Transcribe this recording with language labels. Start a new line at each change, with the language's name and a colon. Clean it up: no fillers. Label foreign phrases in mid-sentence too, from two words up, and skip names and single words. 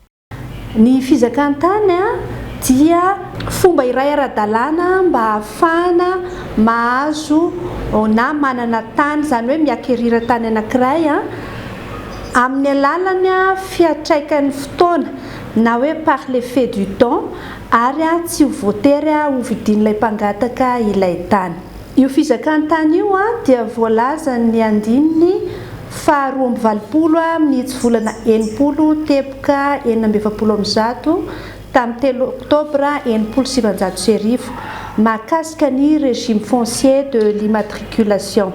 Malagasy: Ny fizakan'ny tany dia fomba iray ara-dalàna mba ahafahana mahazo na manana tany, izany hoe miakerira tany anankiray amin'ny alalany fiatraikan'ny fotoana na hoe
French: par l'effet du temps
Malagasy: ary tsy ho voatery ho vidin'ilay mpangataka ilay tany. Io fizakan'ny tany io dia voalaza ny andininy faharoa amby valopolo minitsy volana enimpolo teboka enina amby efapolo amby zato tamin'ny 3 oktobra enimpolo sy sivanjato sy arivo mahakasika ny
French: régime foncier de l'immatriculation.